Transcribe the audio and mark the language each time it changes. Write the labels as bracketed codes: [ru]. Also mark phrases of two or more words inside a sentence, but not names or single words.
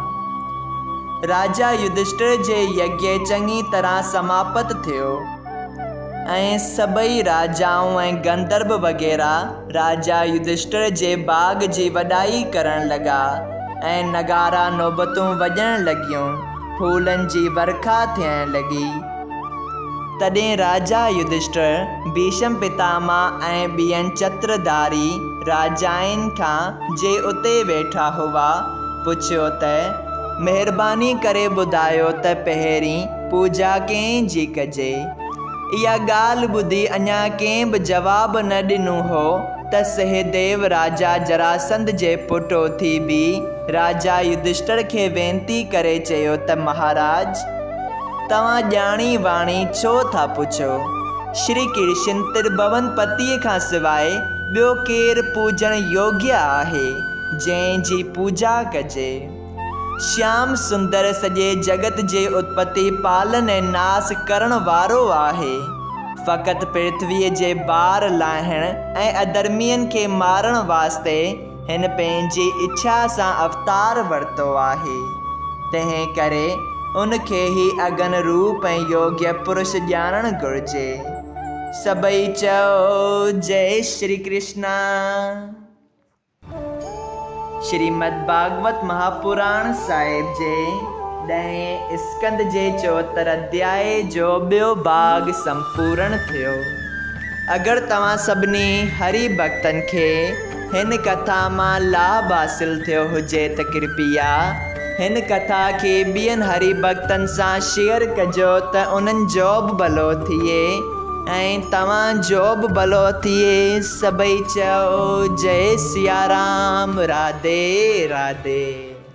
[sd] राजा युधिष्ठिर जे यज्ञ चङी तरह समाप्त थियो ऐं सभई राजाऊं ऐं गंधर्व वग़ैरह राजा युधिष्ठिर जे बाग जी वॾाई करण लॻा ऐं नगारा नौबतूं वॼण लॻियूं, फूलनि जी वर्खा थियण लॻी। तॾहिं राजा युधिष्ठिर भीष्म पितामह ऐं ॿियनि चत्रधारी राजाउनि खां जे उते वेठा हुआ पुछियो त महिरबानी करे ॿुधायो त पहिरीं पूजा कंहिंजी कजे। इहा ॻाल्हि ॿुधी अञा कंहिं बि जवाबु न ॾिनो हो त सहदेव राजा जरासंध जे पुटु उथी बि राजा युधिष्ठिर खे वेनती करे चयो त महाराज, तव्हां ॼाणी वाणी छो था पुछो? श्री कृष्ण त्रिभुवन पतिअ खां सवाइ ॿियो केरु पूजण योग्य आहे जंहिंजी पूजा कजे। श्याम सुंदर सॼे जगत जे उत्पत्ति पालन ऐं नास करण वारो आहे। फ़क़ति पृथ्वीअ जे बार लाहिण ऐं अधर्मियुनि खे मारण वास्ते हिन पंहिंजी इच्छा सां अवतार वरितो आहे। तंहिं करे उनखे ई अगन रूप ऐं योग्य पुरुष ॼाणणु घुरिजे। सभई चओ जय श्री कृष्ण। श्रीमद् भागवत महापुराण साहिब जे 10 स्कंद जे 74 अध्याय जो ॿियो भाग संपूर्ण थियो। अगरि तव्हां सभिनी हरि भक्तनि खे हिन कथा मां लाभ हासिल थियो हुजे त कृपया हिन कथा खे ॿियनि हरि भक्तनि सां शेयर कजो त उन्हनि जो बि भलो थिए ऐं तव्हांजो बि भलो थिए। सभई चओ जय सिया राम, राधे राधे।